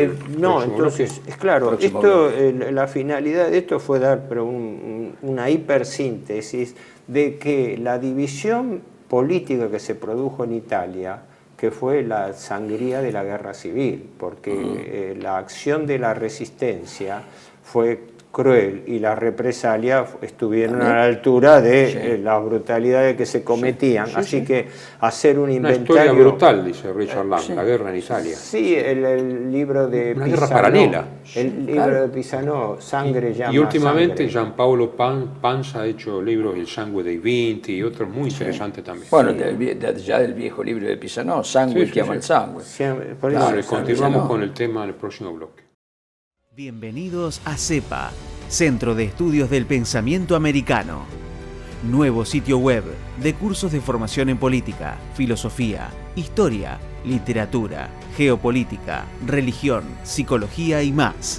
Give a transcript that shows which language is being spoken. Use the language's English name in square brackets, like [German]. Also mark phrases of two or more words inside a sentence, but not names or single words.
[Spanish] entonces, es claro, la finalidad de esto fue dar una hipersíntesis de que la división política que se produjo en Italia, que fue la sangría de la guerra civil, porque la acción de la resistencia fue cruel y las represalias estuvieron a la altura de las brutalidades que se cometían. Así que hacer un inventario... Una historia brutal, dice Richard Lang, la guerra en Italia. Sí, el libro de Una Pisano. guerra paralela. El libro de Pisano, Sangre llama Y últimamente sangre. Gianpaolo Panza ha hecho libros El sangue dei vinti y otros muy interesantes también. Bueno, ya del viejo libro de Pisano, Sangue que ama el sangue. Por eso, Bueno, continuamos con el tema en el próximo bloque. Bienvenidos a CEPA, Centro de Estudios del Pensamiento Americano. Nuevo sitio web de cursos de formación en política, filosofía, historia, literatura, geopolítica, religión, psicología y más.